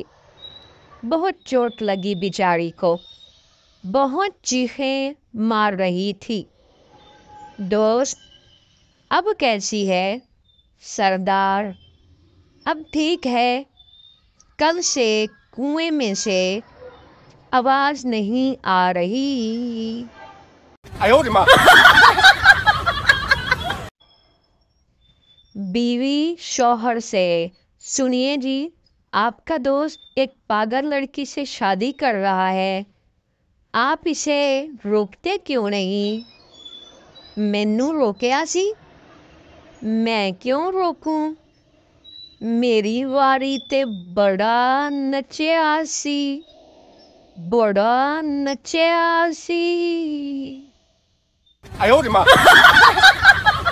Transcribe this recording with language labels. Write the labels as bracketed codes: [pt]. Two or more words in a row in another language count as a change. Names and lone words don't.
[hi] बहुत चोट लगी बेचारी को। बहुत चीखें मार रही थी। दोस्त, अब कैसी है? सरदार, अब ठीक है। कल से कुएं में से आवाज नहीं आ रही। [zh] 哎呦我的妈！ [hi] बीवी शौहर से, सुनिए जी, आपका दोस्त एक पागल लड़की से शादी कर रहा है। आप इसे रोकते क्यों नहीं? [pa] ਮੈਨੂੰ ਰੋਕਿਆ ਸੀ? [hi] मैं क्यों रोकूं? [pa] ਮੇਰੀ ਵਾਰੀ ਤੇ ਬੜਾ ਨੱਚਿਆ ਸੀ, ਬੜਾ ਨੱਚਿਆ ਸੀ। [zh] 哎呦我的妈！